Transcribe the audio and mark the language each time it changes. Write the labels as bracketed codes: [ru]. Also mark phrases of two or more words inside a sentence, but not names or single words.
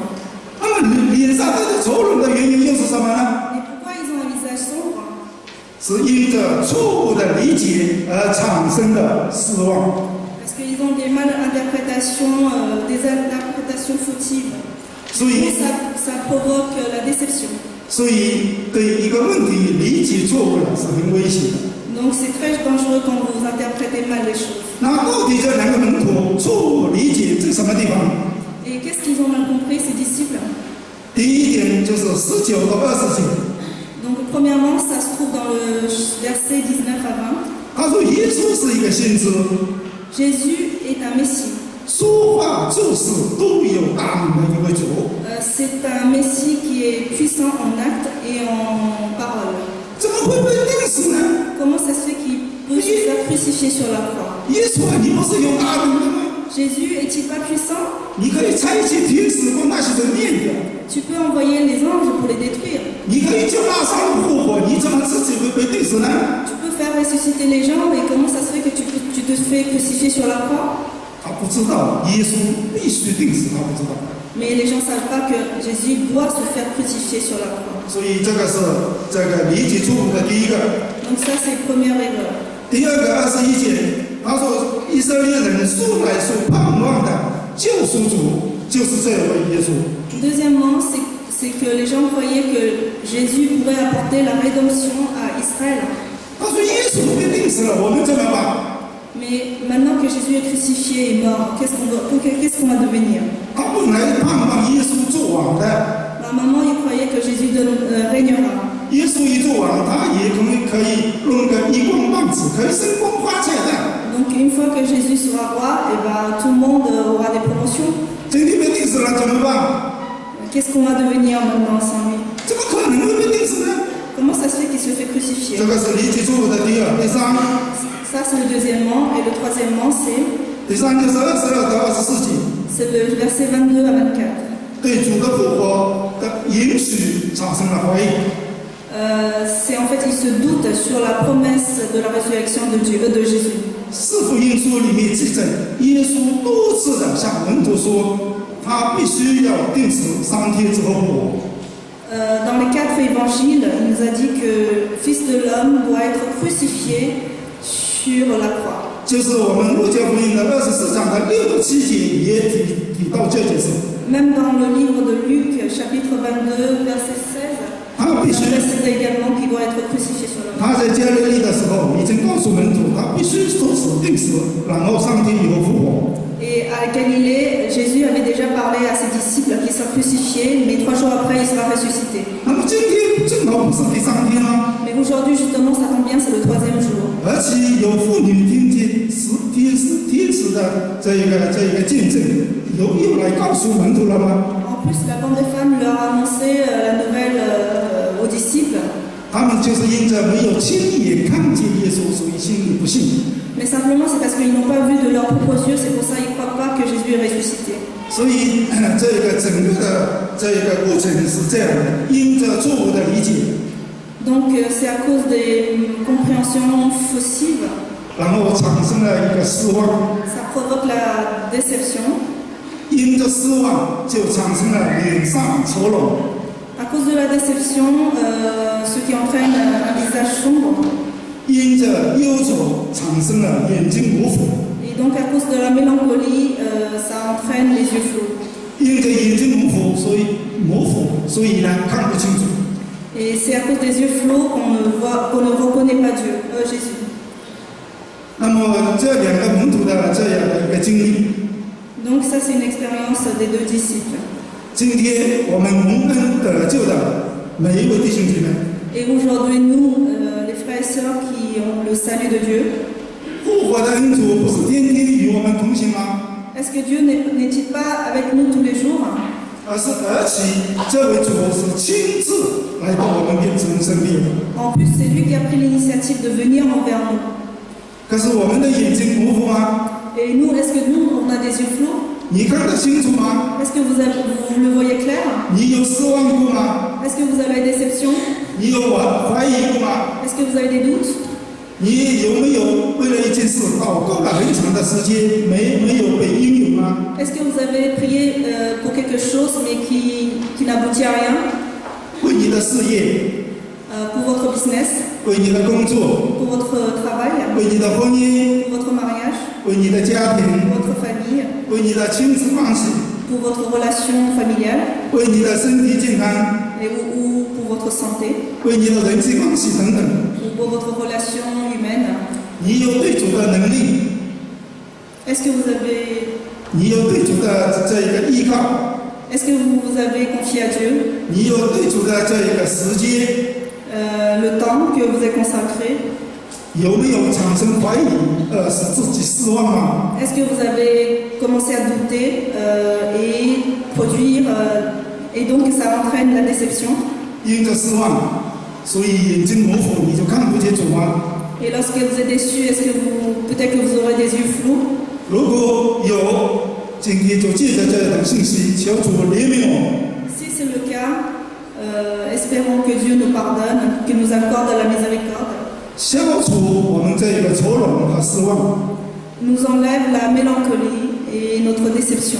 [zh] 那么脸上带着愁容的原因又是什么呢？ [fr] Et pourquoi ils ont un visage sombre? [zh] 是因着错误的理解而产生的失望。 [fr] Parce qu'ils ont des malinterprétations, des interprétations fautives. [zh] 所 [fr] Et [zh] 以， [fr] ça provoque la déception. [zh] 所以对一个问题理解错误了是很危险的。 [fr] Donc c'est très dangereux quand vous interprétez mal les choses. [zh] 那到底这两个门徒错误理解在什么地方？ [fr] Et qu'est-ce qu'ils ont mal compris, ces disciples? [zh] 第一点就是19到20节， [fr] Donc premièrement, ça se trouve dans le verset 19 à 20. [zh] 他说耶稣是一个先知， [fr] Jésus est un Messie. [zh] 说话做事都有大能的一位主。 [fr] C'est un Messie qui est puissant en acte et en parole. [zh] 怎么会被钉死呢？ [fr] Comment ça se fait qu'il peut se faire crucifier sur la croix? [zh] 耶稣啊，你不是有大能的吗？ [fr] Jésus est-il pas puissant? [zh] 你可以差遣天使把那些人灭掉， [fr] Tu peux envoyer les anges pour les détruire. [zh] 你可以叫拉萨路复活，你怎么自己会被钉死呢？ [fr] Tu peux faire ressusciter les gens, mais comment ça se fait que tu te fais crucifier sur la croix? [zh] 他不知道耶稣必须钉死，他不知道。 [fr] Mais les gens ne savent pas que Jésus doit se faire crucifier sur la croix. [zh] 所以这个是这个理解错误的第一个。 [fr] Donc ça, c'est la première erreur. [zh] 第二个21节，他说以色列人素来所盼望的救赎主就是这位耶稣。 [fr] Deuxièmement, c'est que les gens croyaient que Jésus pourrait apporter la rédemption à Israël. [zh] 他说耶稣被钉死了，我们怎么办？ [fr] Mais maintenant que Jésus est crucifié et mort, qu'est-ce qu'on va devenir? [zh] 他本来盼望耶稣做王的， [fr] Normalement, ils croyaient que Jésus régnera. [zh] 耶稣一做王，他也可以弄个一光棒子，可以升官发财的。 [fr] Donc une fois que Jésus sera roi, eh ben, tout le monde aura des promotions. [zh] 今天被钉死了怎么办？ [fr] Qu'est-ce qu'on va devenir maintenant sans lui? [zh] 怎么可能会被钉死呢？ [fr] Comment ça se fait qu'il se fait crucifier? [zh] 这个是理解错误的第二。第三， [fr] Ça, c'est le deuxièmement. Et le troisièmement, [zh] 第三就是22到24节， [fr] c'est le verset 22 à 24. [zh] 对主的复活的允许产生了怀疑。 [fr] C'est en fait, ils se doutent sur la promesse de la résurrection de Dieu, de Jésus. [zh] 四福音书里面记载，耶稣多次的向门徒说，他必须要钉死，3天之后复活。 [fr] Dans les 4 évangiles, il nous a dit que le Fils de l'homme doit être crucifié sur la croix. [zh] 就是我们路加福音的24章的6到7节也提到这件事。 [fr] Même dans le livre de Luc, chapitre 22, verset 16, il précise également qu'il doit être crucifié sur la croix. [zh] 他在加利利的时候已经告诉门徒，他必须受死定死，然后3天以后复活。 [fr] Et à Galilée, Jésus avait déjà parlé à ses disciples qu'il sera crucifié, mais 3 jours après, il sera ressuscité. [zh] 那么今天正好不是第3天啊， [fr] Mais aujourd'hui, justement, ça tombe bien, c'est le 3e jour. [zh] 而且有妇女听见天使的这一个见证，又来告诉门徒了吗？ [fr] En plus, la bande des femmes leur a annoncé la nouvelle aux disciples. [zh] 他们就是因着没有亲眼看见耶稣，所以心里不信。 [fr] Mais simplement, c'est parce qu'ils n'ont pas vu de leurs propres yeux, c'est pour ça qu'ils ne croient pas que Jésus est ressuscité. [zh] 所以这个整个的这个过程是这样的，因着错误的理解， [fr] Donc, c'est à cause des compréhensions faussives, [zh] 然后产生了一个失望， [fr] ça provoque la déception. [zh] 因着失望就产生了脸上愁容。 [fr] À cause de la déception, ce qui entraîne un visage sombre. [zh] 因着忧愁产生了眼睛模糊， [fr] Et donc, à cause de la mélancolie, ça entraîne les yeux flous. [zh] 因着眼睛模糊，所以呢看不清楚。 [fr] Et c'est à cause des yeux flous qu'on ne reconnaît pas Dieu, Jésus. [zh] 那么这2个门徒的这样的一个经历， [fr] Donc, ça, c'est une expérience des 2 disciples. [zh] 今天我们蒙恩得救的每一位弟兄姐妹， [fr] Et aujourd'hui, nous, les frères et sœurs qui ont le salut de Dieu, [zh] 复活的恩主不是天天与我们同行吗？ [fr] est-ce que Dieu n'est-il pas avec nous tous les jours? [zh] 而且这位主是亲自来到我们身边的。 [fr] En plus, c'est lui qui a pris l'initiative de venir envers nous. [zh] 可是我们的眼睛模糊吗？ [fr] Et nous, est-ce que nous, on a des yeux flous? [zh] 你看得清楚吗？ [fr] Est-ce que vous le voyez clair? [zh] 你有失望过吗？ [fr] Est-ce que vous avez des déceptions? [zh] 你有怀疑过吗？ [fr] Est-ce que vous avez des doutes? [zh] 你有没有为了一件事祷告了很长的时间，没有被应允吗？ [fr] Est-ce que vous avez prié pour quelque chose mais qui n'aboutit à rien? [zh] 为你的事业， [fr] Pour votre business, [zh] 为你的工作， [fr] pour votre travail, [zh] 为你的婚姻， [fr] pour votre mariage, [zh] 为你的家 [fr] pour [zh] 庭， [fr] votre famille, [zh] 为你的亲子关系， [fr] pour votre relation familiale [zh] 为你的身体健康， [fr] ou pour votre santé [zh] 为你的人际关系等等。 [fr] ou pour votre relation humaine. [zh] 你有对主的能力， [fr] Est-ce que vous avez, [zh] 你有对主的这一个依靠， [fr] est-ce que vous avez confié à Dieu [zh] 你有对主的这一个时间， [fr] le temps que vous avez consacré? [zh] 有没有产生怀疑，使自己失望吗？ [fr] Est-ce que vous avez commencé à douter et produire et donc ça entraîne la déception? [zh] 因着失望，所以眼睛模糊，你就看不见主吗？ [fr] Et lorsque vous êtes déçu, est-ce que peut-être que vous aurez des yeux flous? [zh] 如果有，今天就借着这等信息，求主怜悯我。 [fr] Si c'est le cas, espérons que Dieu nous pardonne, qu'il nous accorde la miséricorde, [zh] 消除我们这个愁容和失望， [fr] nous enlève la mélancolie et notre déception,